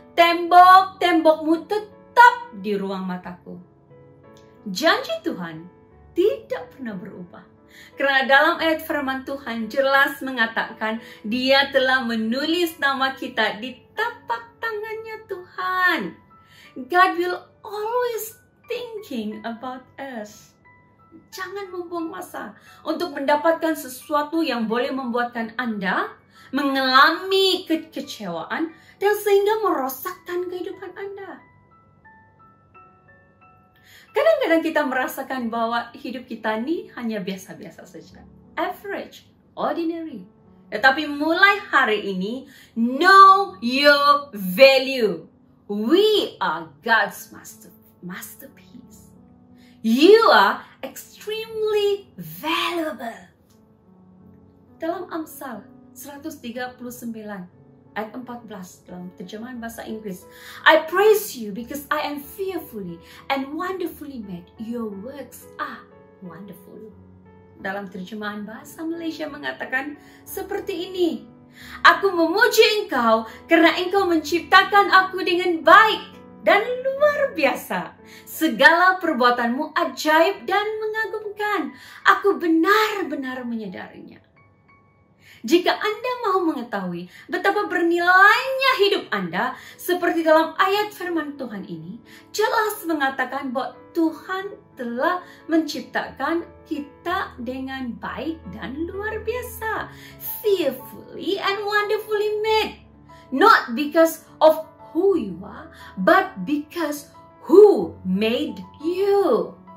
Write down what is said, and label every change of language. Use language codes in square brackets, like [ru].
[ms] Tembok-tembokmu tetap di ruang mataku. Janji Tuhan tidak pernah berubah. Karena dalam ayat firman Tuhan jelas mengatakan Dia telah menulis nama kita di tapak tangannya Tuhan. [en] God will always thinking about us. [ms] Jangan membuang masa untuk mendapatkan sesuatu yang boleh membuatkan Anda mengalami kekecewaan dan sehingga merosakkan kehidupan Anda. Kadang-kadang kita merasakan bahwa hidup kita ini hanya biasa-biasa saja. [en] Average, ordinary. [ms] Tetapi mulai hari ini, [en] know your value. We are God's masterpiece. You are extremely valuable. [ms] Dalam Amsal 139 ayat 14 dalam terjemahan bahasa Inggris. [en] I praise you because I am fearfully and wonderfully made. Your works are wonderful. [ms] Dalam terjemahan bahasa Malaysia mengatakan seperti ini. Aku memuji engkau karena engkau menciptakan aku dengan baik dan luar biasa. Segala perbuatanmu ajaib dan mengagumkan. Aku benar-benar menyadarinya. Jika Anda mau mengetahui betapa bernilainya hidup Anda, seperti dalam ayat firman Tuhan ini, jelas mengatakan bahwa Tuhan telah menciptakan kita dengan baik dan luar biasa. [en] Fearfully and wonderfully made. Not because of who you are, but because who made you.